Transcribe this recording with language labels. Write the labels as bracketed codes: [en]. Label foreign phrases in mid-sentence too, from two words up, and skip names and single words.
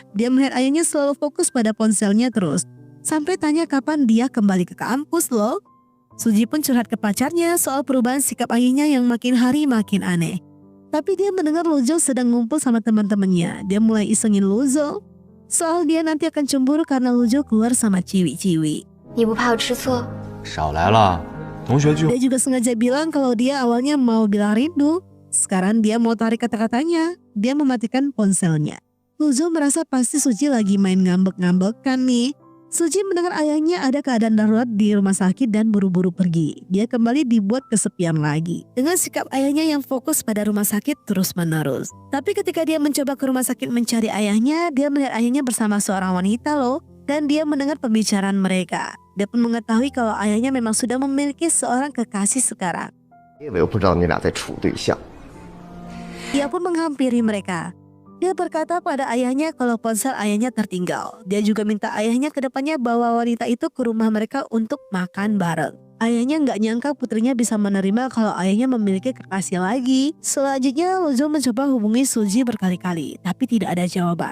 [id] Dia melihat ayahnya selalu fokus pada ponselnya terus. Sampai tanya kapan dia kembali ke kampus loh. Suji pun curhat ke pacarnya soal perubahan sikap ayahnya yang makin hari makin aneh. Tapi dia mendengar Luzhou sedang ngumpul sama teman-temannya. Dia mulai isengin Luzhou. Soal dia nanti akan cemburu karena Luzhou keluar sama ciwi-ciwi. [zh] 你不怕我吃醋？少来了， 同学聚会 [id] Dia juga sengaja bilang kalau dia awalnya mau bilang rindu. Sekarang dia mau tarik kata-katanya. Dia mematikan ponselnya. Luzhou merasa pasti Suji lagi main ngambek-ngambekan nih. Suji mendengar ayahnya ada keadaan darurat di rumah sakit dan buru-buru pergi. Dia kembali dibuat kesepian lagi. Dengan sikap ayahnya yang fokus pada rumah sakit terus-menerus. Tapi ketika dia mencoba ke rumah sakit mencari ayahnya, dia melihat ayahnya bersama seorang wanita loh. Dan dia mendengar pembicaraan mereka. Dia pun mengetahui kalau ayahnya memang sudah memiliki seorang kekasih sekarang. [zh] 我又不知道你俩在处对象。 [id] Dia pun menghampiri mereka. Dia berkata pada ayahnya kalau ponsel ayahnya tertinggal. Dia juga minta ayahnya ke depannya bawa wanita itu ke rumah mereka untuk makan bareng. Ayahnya nggak nyangka putrinya bisa menerima kalau ayahnya memiliki kekasih lagi. Selanjutnya Luzhou mencoba hubungi Suji berkali-kali, tapi tidak ada jawaban.